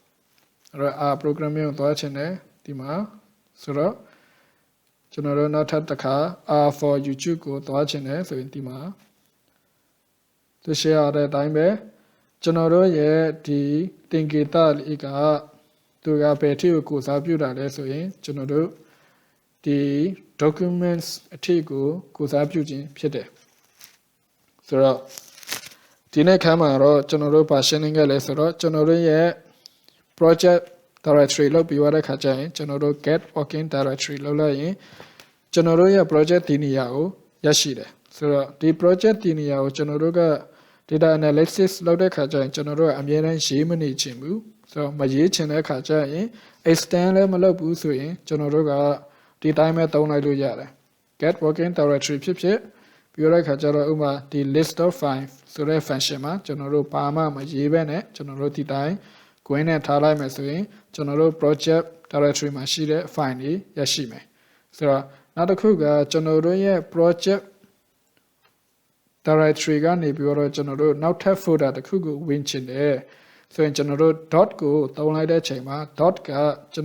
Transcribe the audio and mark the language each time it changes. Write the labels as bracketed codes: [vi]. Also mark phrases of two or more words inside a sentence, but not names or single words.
[my] programming ကိုသွားချင်တယ်ဒီမှာဆိုတော့ကျွန်တော်တို့နောက်ထပ်တစ်ခါ R for YouTube ကိုသွားချင်တယ်ဆိုရင်ဒီမှာသူ share ရတဲ့အတိုင်းပဲကျွန်တော်တို့ရဲ့ဒီသင်္ကေတလေးကသူကဘယ်အထိကိုစားပြုတာလဲဆိုရင်ကျွန်တော် တို့ဒီ documents အထိကိုစားပြုခြင်းဖြစ်တယ်ဆိုတော့ဒီနေ့ခါမှာတော့ကျွန်တော်တို့ versioning ကလည်းဆိုတော့ကျွန်တော်တို့ရဲ့ [en] project directory [my] လောက်ပြီးသွားတဲ့ခါကျရင်ကျွန်တော်တို့ [en] get working [my] directory လောက်လိုက်ရင်ကျွန်တော်တို့ရဲ့ project ဒီနေရာကိုရရှိတယ်ဆိုတော့ဒီ project ဒီနေရာကိုကျွန်တော်တို့က [en] data analysis [my] လုပ်တဲ့ခါကျရင်ကျွန်တော် တို့ကအမြဲတမ်းရေးမနေချင်ဘူးဆိုတော့မရေးချင်တဲ့ခါကျရင် extend လည်းမလုပ်ဘူးဆိုရင်ကျွန်တော်တို့ကဒီတိုင်းပဲသုံးလိုက်လို့ရတယ် [en] get working directory [my] ဖြစ်ဖြစ်ပြီးတော့ခါကျတော့ဥပမာဒီ [en] list of file [my] ဆိုတဲ့ function မှာကျွန်တော်တို့ဘာမှမရေးဘဲနဲ့ကျွန်တော်တို့ဒီတိုင်းကိုင်းနဲ့ထားလိုက်မယ်ဆိုရင်ကျွန်တော်တို့ [en] project directory [my] မှာရှိတဲ့ file တွေရရှိမယ်ဆိုတော့နောက်တစ်ခုကကျွန်တော်တို့ရဲ့ project directory ကနေပြီးတော့ကျွန်တော်တို့နောက်ထပ် folder တစ်ခုကိုဝင်ချင်တယ်ဆိုရင်ကျွန်တော်တို့ dot ကိုသုံးလိုက်တဲ့ချိန်မှာ dot ကကျွန်